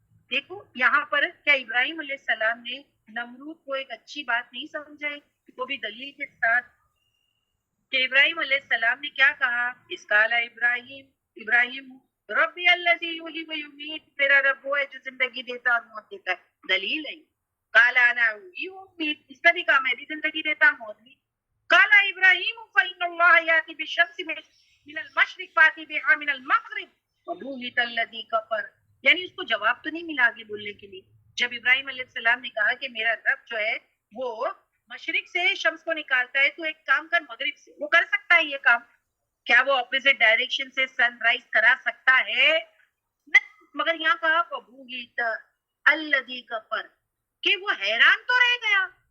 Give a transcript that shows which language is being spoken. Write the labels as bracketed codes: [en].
[ur] دیکھو یہاں پر کیا ابراہیم علیہ السلام نے نمرود کو ایک اچھی بات نہیں سمجھائی، وہ بھی دلیل کے ساتھ، کہ ابراہیم علیہ السلام نے کیا کہا؟ اس [ar] قال ابراہیم ربی الذی یحیی و یمیت، [ur] میرا رب وہ ہے جو زندگی دیتا اور موت دیتا ہے. دلیل ہے. [ar] قال انا احیی و امیت، [ur] اس کا بھی کہا میں بھی زندگی دیتا موت بھی. [ar] قال ابراہیم فإن اللہ یأتی بالشمس من المشرق فأتی بها من المغرب وبہت الذی کفر. [ur] یعنی اس کو جواب تو نہیں ملا آگے بولنے کے لیے. جب ابراہیم علیہ السلام نے کہا کہ میرا رب جو ہے وہ مشرق سے شمس کو نکالتا ہے، تو ایک کام کر مغرب سے. وہ کر سکتا ہے یہ کام؟ کیا وہ [en] opposite direction [ur] سے سن رائز کرا سکتا ہے؟ نہیں. مگر یہاں کہا [ar] فبہت الذی کفر، [ur] کہ وہ حیران تو رہ گیا.